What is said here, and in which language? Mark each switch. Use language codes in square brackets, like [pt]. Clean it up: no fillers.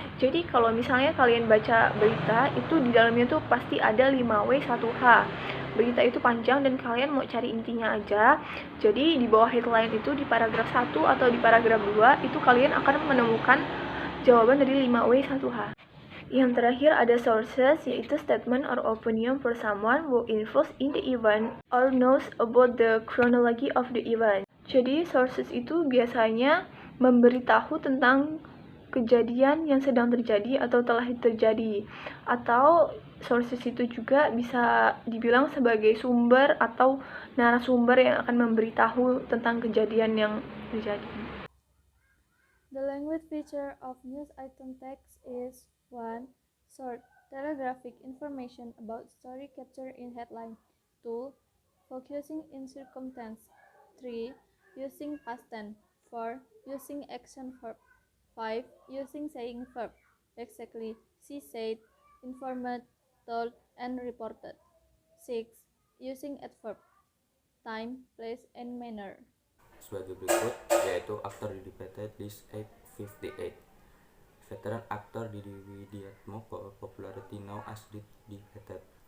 [id] Jadi kalau misalnya kalian baca berita, itu di dalamnya tuh pasti ada 5W 1H. Berita itu panjang dan kalian mau cari intinya aja. Jadi di bawah headline itu di paragraf 1 atau di paragraf 2 itu kalian akan menemukan jawaban dari 5W 1H. Yang terakhir ada [en] sources, [id] yaitu [en] statement or opinion for someone who involved in the event or knows about the chronology of the event. [id] Jadi sources itu biasanya memberitahu tentang kejadian yang sedang terjadi atau telah terjadi. Atau sources itu juga bisa dibilang sebagai sumber atau narasumber yang akan memberitahu tentang kejadian yang terjadi. [en] The language feature of news item text is 1. Short, telegraphic information about story captured in headline. 2. Focusing in circumstance. 3. Using past tense. 4. Using action verb. 5. Using saying verb. Exactly, she said, informed, told, and reported. 6. Using adverb. Time, place, and manner. [id] Sebagai berikut, yaitu aktor Didi Petet di 858. [en] Veteran actor Didi Widiatmoko, popularity now as Didi Petet.